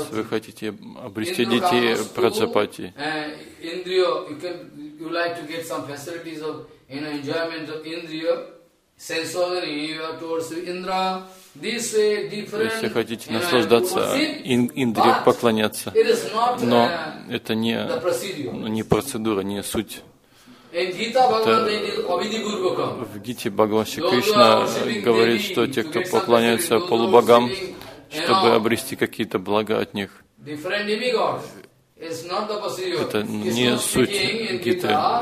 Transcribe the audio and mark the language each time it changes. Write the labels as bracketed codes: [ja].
[ru] Если вы хотите обрести детей, пражапати. [en] Индрия, you like to get some facilities of, you know, enjoyment of индрия, sense organ, you are towards Индра. This way different. [ru] Если хотите наслаждаться индрия, поклоняться, но это не процедура, не суть. В Гите Бхагаван Шри Кришна говорит, что те, кто поклоняется полубогам, чтобы обрести какие-то блага от них, это не суть Гиты.